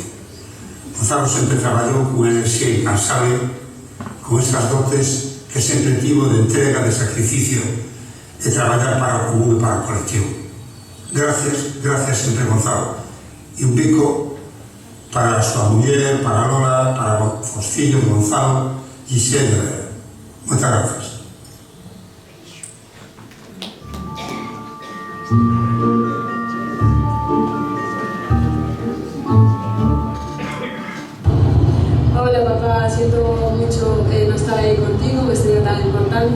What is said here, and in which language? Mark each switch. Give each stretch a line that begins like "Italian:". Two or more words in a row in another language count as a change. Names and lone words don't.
Galician: Gonzalo sempre traballou con enerxía incansable, con estas dotes que sempre tivo de entrega, de sacrificio, de traballar para o común e para o colectivo. Gracias, gracias sempre, Gonzalo. E un bico para a súa muller, para Lola, para os fillos de Gonzalo, Gisela,
Spanish: muchas gracias. Hola papá, siento mucho no estar ahí contigo, que sería tan importante.